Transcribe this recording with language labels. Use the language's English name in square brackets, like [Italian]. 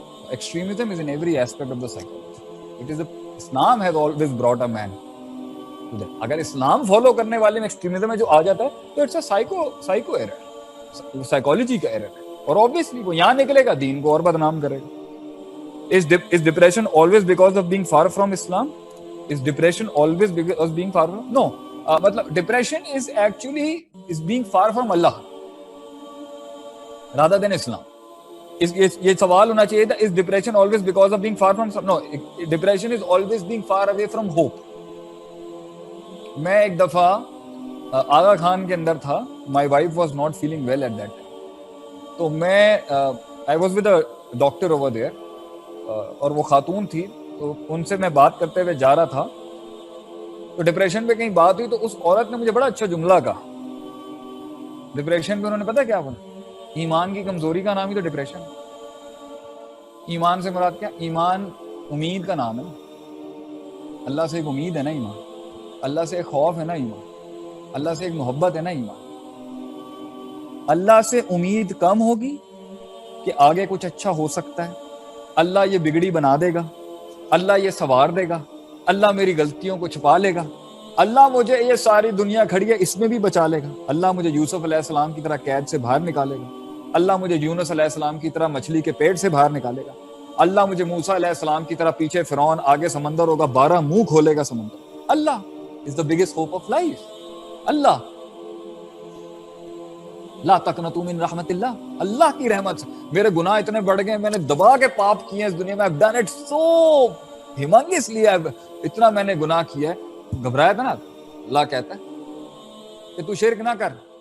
[English] Extremism is in every aspect of the psychology. It is Islam has always brought a man. [Urdu] اگر اسلام follow کرنے والے میں extremism میں جو آ جاتا ہے تو [English] it's a psycho error, [Urdu] psychology کا ایرر ہے, اور obviously وہ یہاں نکلے گا, دین کو اور بدنام کرے گا. [English] Is depression always because of being far from Islam? Is depression always because of being far from? No. matlab depression is actually being far from Allah rather than Islam. [Urdu] یہ سوال ہونا چاہیے تھا, [English] is depression always because of being far from Islam? No. Depression is always being far away from hope. [Urdu] میں ایک دفعہ آغا خان کے اندر تھا, [English] my wife was not feeling well at that time. [Urdu] تو میں [English] I was with a doctor over there, [Urdu] اور وہ خاتون تھی, تو ان سے میں بات کرتے ہوئے جا رہا تھا, تو ڈپریشن پہ کہیں بات ہوئی, تو اس عورت نے مجھے بڑا اچھا جملہ کہا. ڈپریشن پہ انہوں نے پتا کیا بولا, ایمان کی کمزوری کا نام ہی تو ڈپریشن. ایمان سے مراد کیا؟ ایمان امید کا نام ہے. اللہ سے ایک امید ہے نا ایمان, اللہ سے ایک خوف ہے نا ایمان, اللہ سے ایک محبت ہے نا ایمان. اللہ سے امید کم ہوگی کہ آگے کچھ اچھا ہو سکتا ہے, اللہ یہ بگڑی بنا دے گا, اللہ یہ سنوار دے گا, اللہ میری غلطیوں کو چھپا لے گا, اللہ مجھے یہ ساری دنیا کھڑی ہے اس میں بھی بچا لے گا, اللہ مجھے یوسف علیہ السلام کی طرح قید سے باہر نکالے گا, اللہ مجھے یونس علیہ السلام کی طرح مچھلی کے پیٹ سے باہر نکالے گا, اللہ مجھے موسیٰ علیہ السلام کی طرح پیچھے فرعون, آگے سمندر ہوگا, 12 منہ کھولے گا سمندر. [English] Allah is the biggest hope of life. [Arabic] اللہ لا تقنطوا من رحمت اللہ, [Urdu] اللہ کی رحمت سے. میرے گناہ اتنے بڑھ گئے, میں نے دبا کے پاپ کیے اس دنیا میں, [English] I've done it so humongous, [Urdu] اتنا میں نے گناہ کیا ہے. گھبرایا تھا نا, اللہ کہتا ہے کہ تو شرک نہ کر,